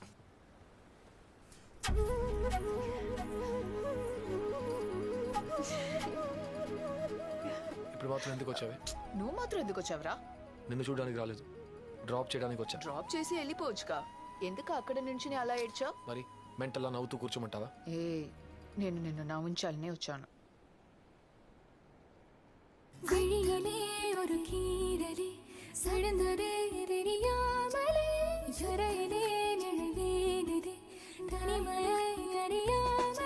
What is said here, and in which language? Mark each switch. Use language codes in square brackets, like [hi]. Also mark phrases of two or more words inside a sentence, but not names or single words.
[te] ఇప్పుడు మాత్రం ఎందుకు వచ్చావే? నువ్వు మాత్రం ఎందుకు వచ్చావురా? నిన్ను చూడడానికి రాలేదు, డ్రాప్ చేయడానికి వచ్చా. డ్రాప్ చేసి వెళ్ళిపోవచ్చుగా, ఎందుకు అక్కడ నుంచి అలా ఏడ్చావు? మరి మెంటల్లా నవ్వుతూ కూర్చోమంటావా? నేను నిన్ను నవ్వించాలనే వచ్చాను. [ta] விழியிலே ஒரு கீரலே சடந்ததே தெரியாமலே யரையிலே நிழவேனதே தனிமையை அறியா